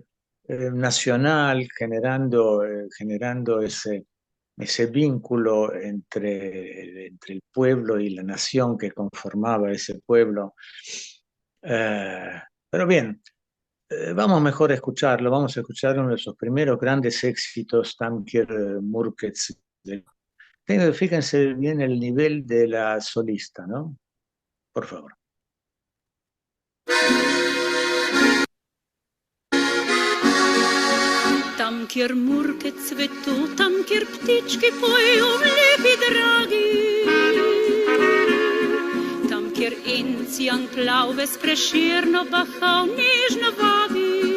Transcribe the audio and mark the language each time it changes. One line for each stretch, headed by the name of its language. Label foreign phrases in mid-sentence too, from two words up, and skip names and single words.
Spanish: Nacional, generando ese vínculo entre el pueblo y la nación que conformaba ese pueblo. Pero bien, vamos mejor a escucharlo, vamos a escuchar uno de sus primeros grandes éxitos, Tamkier Murkets. Fíjense bien el nivel de la solista, ¿no? Por favor.
Slovenian: Tam, kjer murke cvetu, tam, kjer ptički pojejo lepi dragi. Tam, kjer encijan plavbe s Prešerno bahal nežno vabi.